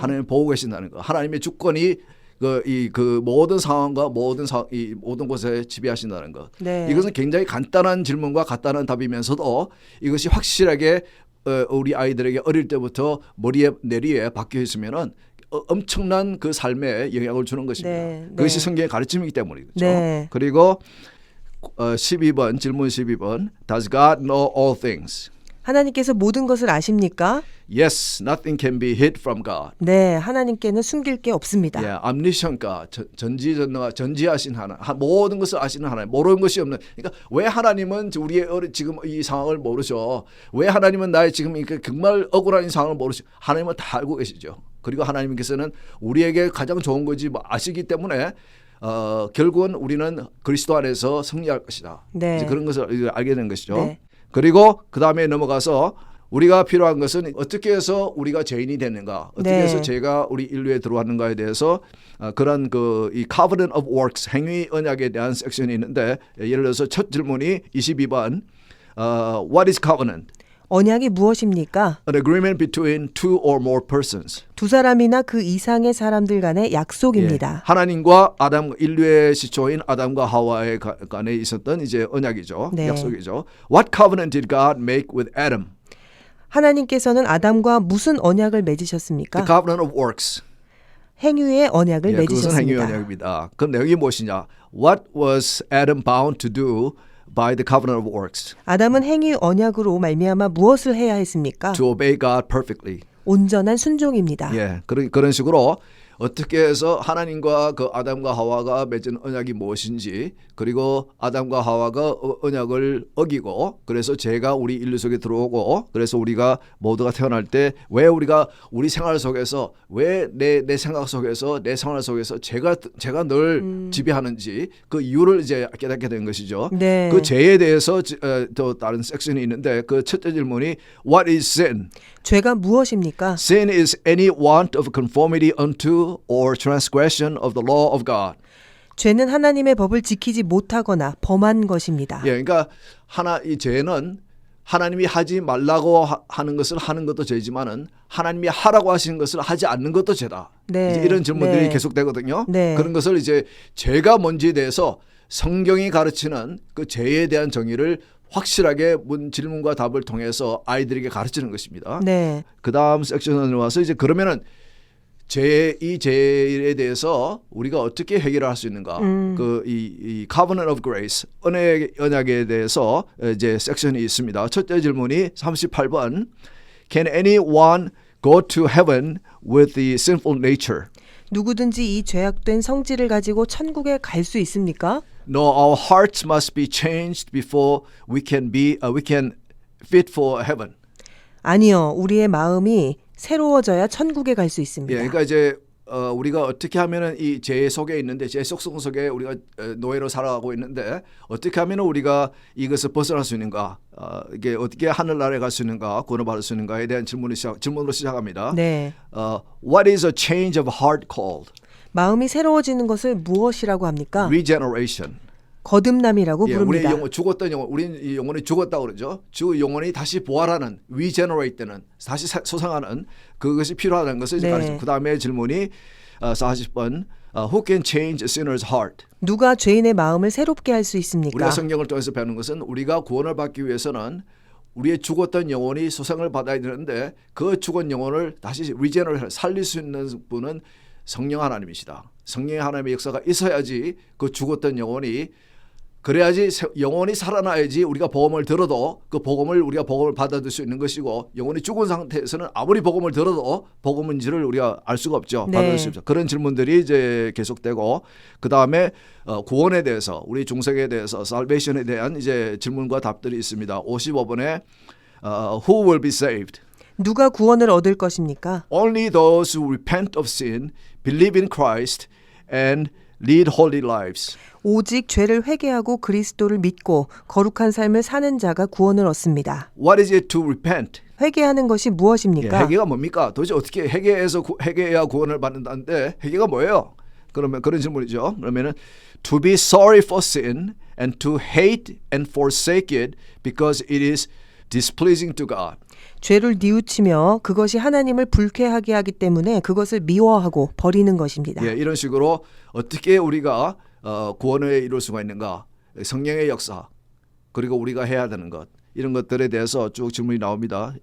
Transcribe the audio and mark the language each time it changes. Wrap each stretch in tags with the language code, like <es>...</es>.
<ko>하나님 보고 계신다는 것. 하나님의 주권이 그 모든 상황과 이 모든 곳에 지배하신다는 것. 네. 이것은 굉장히 간단한 질문과 간단한 답이면서도 이것이 확실하게 우리 아이들에게 어릴 때부터 머리에 내리에 박혀 있으면은 엄청난 그 삶에 영향을 주는 것입니다. 네, 네. 그것이 성경의 가르침이기 때문이죠. 네. 그리고 12번 질문 12번</ko> <en>Does God know all things?</en> <ko>하나님께서 모든 것을 아십니까?</ko> <en>Yes, nothing can be hid from God.</en> <ko>네, 하나님께는 숨길 게 없습니다.</ko> <en>Yeah, omniscient God,</en> <ko>전지전능하 전지하신 하나님, 모든 것을 아시는 하나님, 모르는 것이 없는. 그러니까 왜 하나님은 우리의 지금 이 상황을 모르죠? 왜 하나님은 나의 지금 정말 억울한 이 상황을 모르죠? 하나님은 다 알고 계시죠. 그리고 하나님께서는 우리에게 가장 좋은 거지 아시기 때문에 결국은 우리는 그리스도 안에서 승리할 것이다. 네. 이제 그런 것을 알게 된 것이죠. 네. 그리고 그 다음에 넘어가서 우리가 필요한 것은 어떻게 해서 우리가 죄인이 됐는가, 어떻게 네. 해서 죄가 우리 인류에 들어왔는가에 대해서 그런 이 covenant of works 행위 언약에 대한 섹션이 있는데 예를 들어서 첫 질문이 22번</ko> <en>What is covenant?</en> <ko>언약이 무엇입니까?</ko> <en>An agreement between two or more persons.</en> <ko>두 사람이나 그 이상의 사람들 간의 약속입니다. 예, 하나님과 인류의 시초인 아담과 하와의 간에 있었던 이제 언약이죠. 네. 약속이죠.</ko> <en>What covenant did God make with Adam?</en> <ko>하나님께서는 아담과 무슨 언약을 맺으셨습니까?</ko> <en>The covenant of works.</en> <ko>행위의 언약을 예, 그것은 행위 맺으셨습니다. 언약입니다. 그럼 내용이 무엇이냐?</ko> <en>What was Adam bound to do by the covenant of works?</en> <ko>아담은 행위 언약으로 말미암아 무엇을 해야 했습니까?</ko> <en>To obey God perfectly.</en> <ko>온전한 순종입니다. 예, 그런 식으로 어떻게 해서 하나님과 그 아담과 하와가 맺은 언약이 무엇인지, 그리고 아담과 하와가 언약을 어기고 그래서 죄가 우리 인류 속에 들어오고 그래서 우리가 모두가 태어날 때 왜 우리가 우리 생활 속에서 왜 내 생각 속에서 내 생활 속에서 죄가 늘 지배하는지 그 이유를 이제 깨닫게 된 것이죠. 네. 그 죄에 대해서 또 다른 섹션이 있는데 그 첫째 질문이</ko> <en>What is sin?</en> <ko>죄가 무엇입니까?</ko> <en>Sin is any want of conformity unto or transgression of the law of God.</en> <ko>죄는 하나님의 법을 지키지 못하거나 범한 것입니다. 예, 그러니까 이 죄는 하나님이 하지 말라고 하는 것을 하는 것도 죄지만은 하나님이 하라고 하시는 것을 하지 않는 것도 죄다. 네. 이제 이런 질문들이 네. 계속되거든요. 네. 그런 것을 이제 죄가 뭔지에 대해서 성경이 가르치는 그 죄에 대한 정의를 확실하게 질문과 답을 통해서 아이들에게 가르치는 것입니다. 네. 그 다음 섹션으로 와서 이제 그러면은 이 죄에 대해서 우리가 어떻게 해결할 수 있는가? 이 Covenant of Grace, 언약에 대해서 이제 섹션이 있습니다. 첫째 질문이 38번.</ko> <en>Can anyone go to heaven with the sinful nature?</en> <ko>누구든지 이 죄악된 성질을 가지고 천국에 갈 수 있습니까?</ko> <en>No, our hearts must be changed before we can fit for heaven.</en> <ko>아니요. 우리의 마음이 새로워져야 천국에 갈 수 있습니다. 예, 그러니까 이제 우리가 어떻게 하면은 이 죄 속에 있는데 죄 속에 우리가 노예로 살아가고 있는데 어떻게 하면은 우리가 이것을 벗어날 수 있는가? 이게 어떻게 하늘나라에 갈 수 있는가? 구원을 받을 수 있는가에 대한 질문으로 시작합니다. 네.</ko> <en>What is a change of heart called?</en> <ko>마음이 새로워지는 것을 무엇이라고 합니까?</ko> <en>Regeneration.</en> <ko>거듭남이라고 부릅니다. 우리의 영혼, 죽었던 영혼, 우리 영혼이 죽었다고 그러죠. 영혼이 다시 부활하는, regenerate 되는, 다시 소생하는 그것이 필요하다는 것을 이제 가르칩니다. 그 다음에 질문이 40번.</ko> <en>Who can change a sinner's heart?</en> <ko>누가 죄인의 마음을 새롭게 할 수 있습니까? 우리가 성경을 통해서 배우는 것은 우리가 구원을 받기 위해서는 우리의 죽었던 영혼이 소생을 받아야 되는데 그 죽은 영혼을 다시 regenerate, 살릴 수 있는 분은 성령 하나님이시다. 성령 하나님의 역사가 있어야지 그 죽었던 영혼이 그래야지 영혼이 살아나야지 우리가 복음을 들어도 그 우리가 복음을 받아들일 수 있는 것이고 영혼이 죽은 상태에서는 아무리 복음을 들어도 복음인지를 우리가 알 수가 없죠. 네. 받아들일 수 없죠. 그런 질문들이 이제 계속되고 그 다음에 구원에 대해서 우리 중생에 대해서 살베이션에 대한 이제 질문과 답들이 있습니다. 55번에</ko> <en>Who will be saved?</en> <ko>누가 구원을 얻을 것입니까?</ko> <en>Only those who repent of sin, believe in Christ, and lead holy lives.</en> <ko>오직 죄를 회개하고 그리스도를 믿고 거룩한 삶을 사는 자가 구원을 얻습니다.</ko> <en>What is it to repent?</en> <ko>회개하는 것이 무엇입니까? 회개가 뭡니까? 도대체 어떻게 회개해야 구원을 받는다는데 회개가 뭐예요? 그러면 그런 질문이죠. 그러면은</ko> <en>to be sorry for sin and to hate and forsake it because it is displeasing to God.</en> <ko>죄를 뉘우치며 그것이 하나님을 불쾌하게 하기 때문에 그것을 미워하고 버리는 것입니다. 예, 이런 식으로 어떻게 우리가 구원을 이룰 수가 있는가? 성령의 역사 그리고 우리가 해야 되는 것 이런 것들에 대해서 쭉 질문이 나옵니다.</ko>